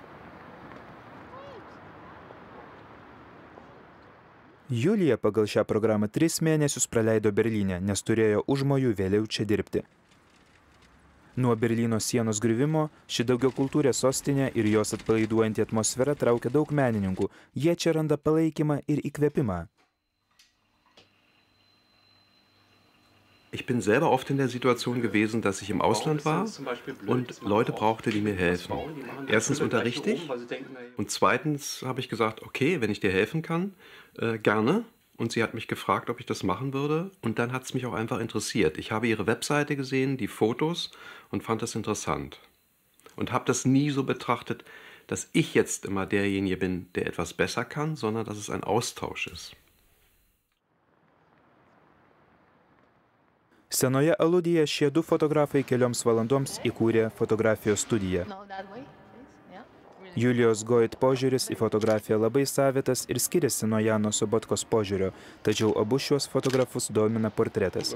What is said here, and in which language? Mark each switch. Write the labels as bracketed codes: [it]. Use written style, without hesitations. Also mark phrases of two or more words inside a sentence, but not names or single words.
[lt] Julija pagal šią programą 3 mėnesius praleido Berlyne, nes turėjo užmojų vėliau čia dirbti. Nuo Berlyno sienos griuvimo ši daugiakultūrė sostinė ir jos atpalaiduojanti atmosfera traukia daug menininkų. Jie čia randa palaikymą ir įkvėpimą. [de] Ich bin selber oft in der Situation gewesen, dass ich im Ausland war und Leute brauchte, die mir helfen. Erstens unterrichte ich und zweitens habe ich gesagt, okay, wenn ich dir helfen kann, gerne. Und sie hat mich gefragt, ob ich das machen würde. Und dann hat es mich auch einfach interessiert. Ich habe ihre Webseite gesehen, die Fotos und fand das interessant. Und habe das nie so betrachtet, dass ich jetzt immer derjenige bin, der etwas besser kann, sondern dass es ein Austausch ist. [lt] Senoje Aludyje šie 2 fotografai kelioms valandoms įkūrė fotografijos studiją. Julijos Goit požiūris į fotografiją labai savitas ir skiriasi nuo Jano Sabotkos požiūrio, tačiau abu šios fotografus domina portretas.